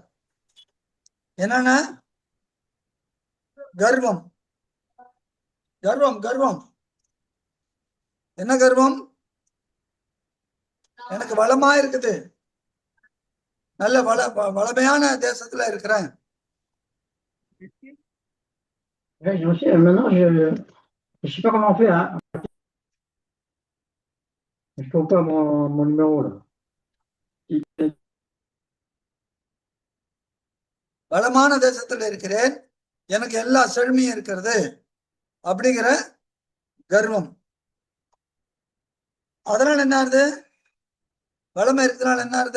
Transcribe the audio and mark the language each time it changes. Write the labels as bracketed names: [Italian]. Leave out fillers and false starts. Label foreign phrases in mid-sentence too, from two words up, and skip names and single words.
[Tamil] என்னன்னா கர்வம், கர்வம், கர்வம். என்ன கர்வம்? எனக்கு வளமா இருக்குது, நல்ல வளமையான தேசத்துல இருக்கிறேன். [French] Maintenant, je sais pas comment on fait, hein. Je trouve pas mon numéro là. [Tamil] வளமான தேசத்துல இருக்கிறேன், எனக்கு எல்லா செழுமையும் இருக்கிறது அப்படிங்கிற கர்வம். அதனால என்ன ஆகுது? வளமை இருக்கிறதுனால என்ன ஆகுது?